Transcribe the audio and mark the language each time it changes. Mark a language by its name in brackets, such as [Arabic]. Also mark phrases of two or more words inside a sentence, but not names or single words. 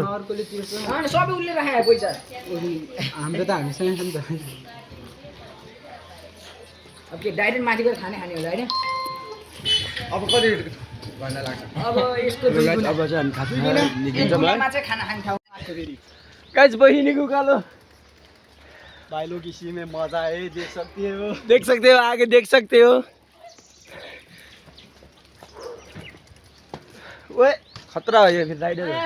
[Nepali] अर्कोले तिर्छ सबै उले राखे पैसा हाम्रो त हामीसँग छ नि त अब के डाइरेक्ट माथि गएर खाने होला हैन अब कति भन्दा लाग्छ अब यस्तो अब चाहिँ हामी खाना निक्लिन्छौँ है चाहिँ खाना खाने ठाउँ गाइस बहिनीको उकालो [Hindi] भाई लोग इसी में मजा है देख सकते हो आगे देख सकते हो [Nepali] ओए खतरा हो यो फेरि राइडर